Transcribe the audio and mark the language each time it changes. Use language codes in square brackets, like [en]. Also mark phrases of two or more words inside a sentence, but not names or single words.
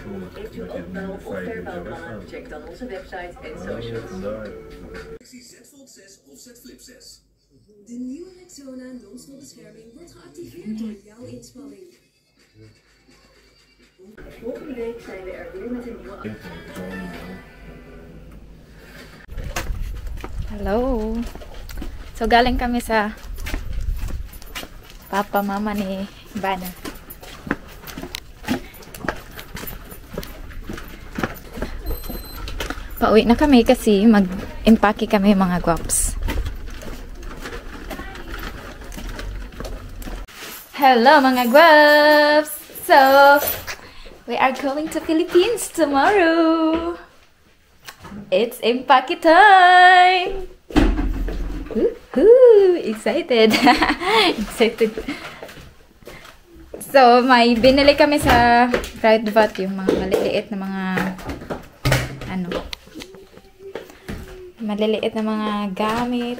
[nl] Heeft u ook bouw- of verbouwplannen? Check dan onze website en socials. Z Fold 6 of Z Flip 6. De nieuwe Rexona non-stop bescherming wordt geactiveerd door jouw inspanning. Volgende week zijn we er weer met een nieuwe. [en] Hello. [tl] So, galing kami sa papa, mama ni Ivana. Pauwi na kami kasi mag-impake kami mga guwaps. Hello mga guwaps! [en] So, we are going to Philippines tomorrow. It's impake time! Woohoo! Excited! Excited! [tl] So, may binili kami sa Pride Vat, yung mga maliliit na mga maliliit na mga gamit.